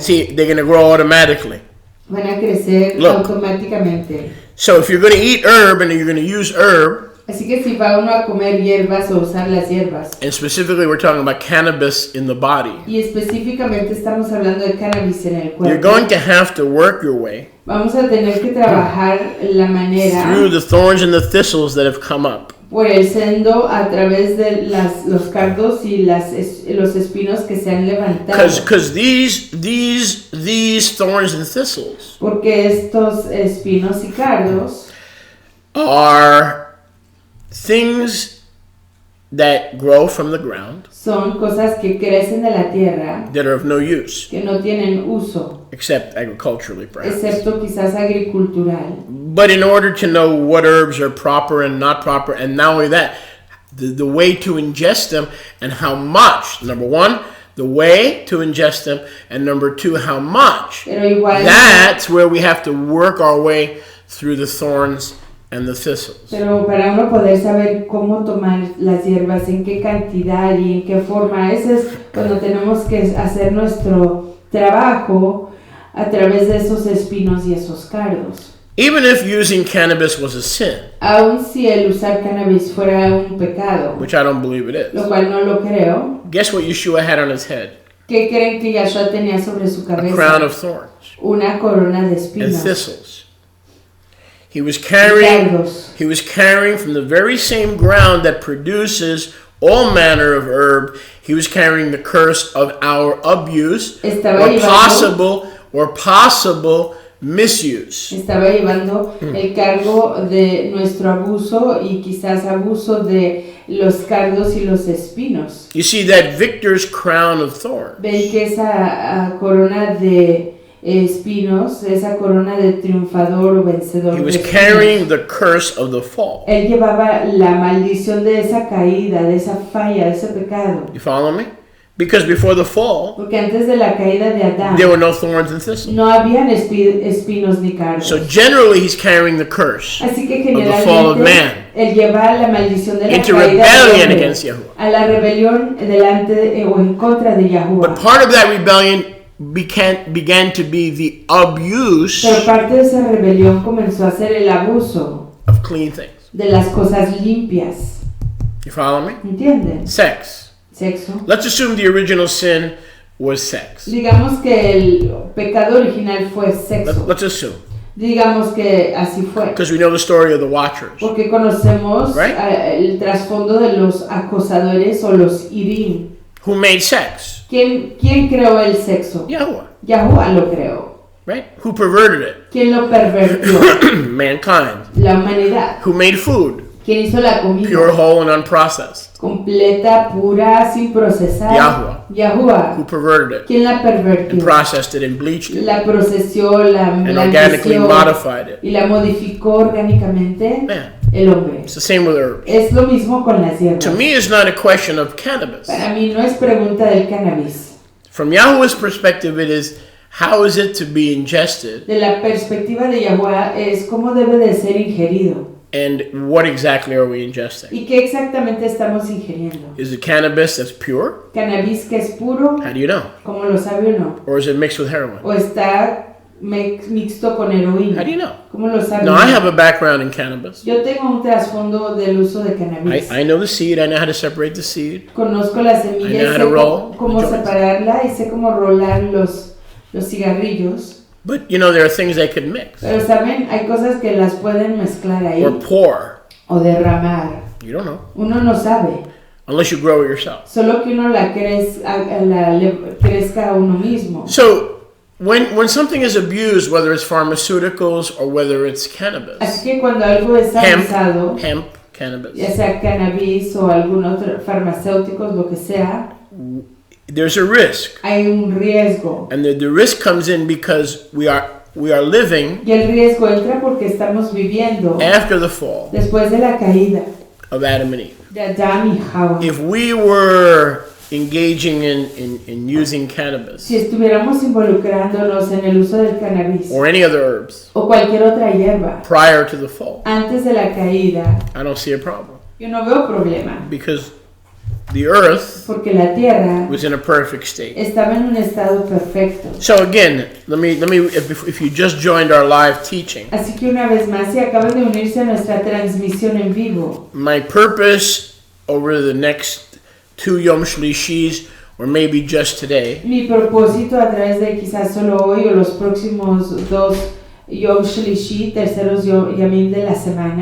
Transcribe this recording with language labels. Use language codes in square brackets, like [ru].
[en] See, they're going to grow automatically. [es] Van a crecer [en] Look. [es] automáticamente. [en] So if you're going to eat herb and you're going to use herb, [es] Así que si va uno a comer hierbas o usar las hierbas, [en] and specifically we're talking about cannabis in the body, [es] y específicamente estamos hablando de cannabis en el [en] you're [es] cuerpo, [en] going to have to work your way [es] vamos a tener que trabajar la manera [en] through the thorns and the thistles that have come up. [es] por el sendo a través de los cardos y los espinos que se han levantado. [en] Because these thorns and thistles [es] Porque estos espinos y cardos [en] are things that grow from the ground [es] son cosas que crecen de la tierra, [en] that are of no use, [es] que no tienen uso, [en] except agriculturally, perhaps. [es] excepto quizás agricultural. [en] But in order to know what herbs are proper and not proper, and not only that, the way to ingest them and how much. Number one, the way to ingest them, and number two, how much. [es] Pero igual, [en] That's where we have to work our way through the thorns and the thistles. [es] pero para uno poder saber cómo tomar las hierbas, en qué cantidad y en qué forma, ese es cuando tenemos que hacer nuestro trabajo a través de esos espinos y esos cardos. [en] Even if using cannabis was a sin, [es] Aun si el usar cannabis fuera un pecado, [en] which I don't believe it [es] lo [en] is, [es] cual no lo creo, [en] guess what Yeshua had on his head? [es] ¿qué creen que Yahshua tenía sobre su [en] A crown [es] cabeza? [en] of thorns [es] Una corona de [en] and [es] espinos [en] thistles. He was [es] y [en] carrying [es] cardos. [en] from the very same ground that produces all manner of herb. He was carrying the curse of our abuse [es] Estaba [en] or possible misuse. [es] Estaba llevando el cargo de nuestro abuso y quizás abuso de los cardos y los espinos. [en] You see that victor's crown of thorns. [es] Ven que esa corona de espinos, esa corona de triunfador o vencedor. [en] He [es] de [en] was [es] espinos. [en] carrying the curse of the fall. [es] Él llevaba la maldición de esa caída, de esa falla, de ese pecado. [en] You follow me? Because before the fall, [es] Porque antes de la caída de Adán, [en] there were no thorns and thistles. [es] no habían espinos ni cardos. [en] So generally, he's carrying the curse [es] Así que [en] of the fall of [es] generalmente [en] man [es] él lleva la maldición de la [en] into [es] caída [en] rebellion [es] del hombre, [en] against Yahuwah. [es] a la rebelión delante o en contra de Yahuwah. [en] But part of that rebellion began to be the abuse [es] Pero parte de esa rebelión comenzó a ser el abuso [en] of clean things. [es] de las cosas limpias. [en] You follow me? [es] ¿Entienden? [en] Sex. [es] Sexo. [en] Let's assume the original sin was sex. [es] Digamos que el pecado original fue sexo. [en] Let's assume. [es] Digamos que así fue. [en] Because we know the story of the watchers. [es] Porque conocemos [en] Right? [es] El trasfondo de los acosadores o los irim. [en] Who made sex? [es] ¿Quién creó el sexo? [en] Yahuwah. [es] Yahuwah lo creó. [en] Right? Who perverted it? [es] ¿Quién lo pervertió? [en] Mankind. [es] La humanidad. [en] Who made food? [es] ¿Quién hizo la comida? [en] Pure, whole, and unprocessed. [es] Completa, pura, sin procesar. [en] Yahuwah. [es] Yahuwah. [en] Who perverted it? [es] ¿Quién la [en] And [es] pervertió? [en] processed it and bleached it. [es] La procesió, la [en] And organically [es] blanqueció [en] modified it. [es] y la modificó orgánicamente. [en] Man. [es] El hombre. [en] It's the same with herbs. [es] Es lo mismo con las hierbas. [en] To me, it's not a question of cannabis. [es] Para mí no es pregunta del cannabis. [en] From Yahuwah's perspective, it is how is it to be ingested [es] De la perspectiva de Yahuwah es cómo debe de ser ingerido. [en] and what exactly are we ingesting? [es] ¿Y qué exactamente estamos ingiriendo? [en] Is it cannabis that's pure? [es] ¿Cannabis que es puro? [en] How do you know? [es] ¿Cómo lo sabe o no? [en] Or is it mixed with heroin? [es] ¿O está mixto con heroína? [en] How do you know? [es] ¿Cómo lo sabe? [en] No, I have a background in cannabis. [es] Yo tengo un trasfondo del uso de cannabis. [en] I know the seed. I know how to separate the seed. [es] Conozco la semilla [en] I know how [es] sé [en] to roll [es] cómo [en] the joints. [es] separarla y sé cómo rolar los cigarrillos. [en] But you know, there are things they could mix [es] Pero saben, hay cosas que las pueden mezclar ahí [en] or pour. [es] o derramar. [en] You don't know [es] Uno no sabe. [en] unless you grow it yourself. [es] Solo que uno la crezca a uno mismo. [en] So when something is abused, whether it's pharmaceuticals or whether it's cannabis, [es] Así que cuando algo es abusado, [en] hemp, cannabis, [es] ya sea cannabis o algún otro farmacéuticos, lo que sea, [en] there's a risk, [es] hay un riesgo. [en] and the risk comes in because we are living [es] Y el riesgo entra porque estamos viviendo [en] after the fall [es] después de la caída [en] of Adam and Eve. [es] de Adán y Java. [en] If we were engaging in using cannabis [es] Si estuviéramos involucrándonos en el uso del cannabis [en] or any other herbs [es] o cualquier otra hierba [en] prior to the fall, [es] antes de la caída, [en] I don't see a problem [es] yo no veo problema. [en] because the earth [es] porque la tierra [en] was in a perfect state. [es] estaba en un estado perfecto. [en] So again, let me if you just joined our live teaching, [es] Así que una vez más, si acaban de unirse a nuestra transmisión en vivo, [en] my purpose over the next 2 Yom Shlishis, or maybe just today, [es] mi propósito a través de quizás solo hoy o los próximos 2 Yom Shlishi, terceros Yamim de la semana,